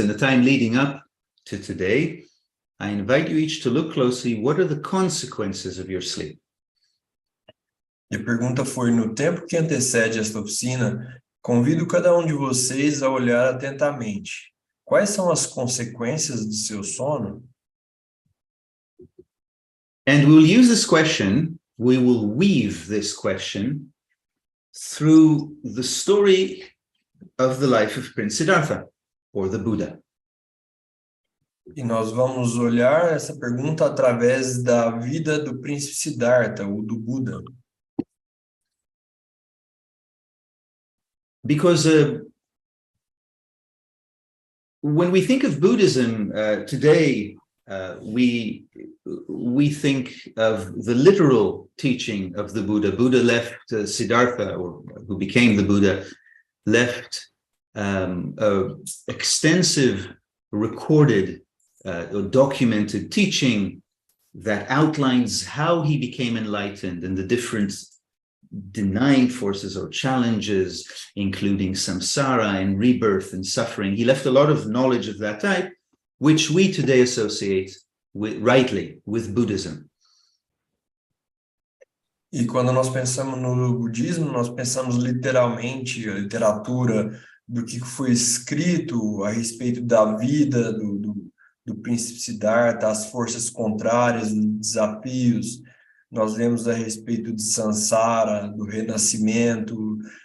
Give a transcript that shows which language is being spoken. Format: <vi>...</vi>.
<en>In the time leading up to today, I invite you each to look closely. What are the consequences of your sleep?</en> <pt>E a pergunta foi: no tempo que antecede esta oficina, convido cada um de vocês a olhar atentamente. Quais são as consequências do seu sono?</pt> <en>And we'll use this question, we will weave this question through the story of the life of Prince Sidarta, or the Buddha.</en> <pt>E nós vamos olhar essa pergunta através da vida do príncipe Sidarta, ou do Buda.</pt> <en>Because when we think of Buddhism today, we think of the literal teaching of the Buddha. Buddha left Siddhartha, or who became the Buddha, left extensive recorded or documented teaching that outlines how he became enlightened and the different denying forces or challenges, including samsara and rebirth and suffering. He left a lot of knowledge of that type, which we today associate rightly with Buddhism.</en> <pt>E quando nós pensamos no budismo, nós pensamos literalmente a literatura do que foi escrito a respeito da vida do príncipe Siddhartha, as forças contrárias, os desafios. Nós lemos a respeito de samsara, do renascimento.</pt>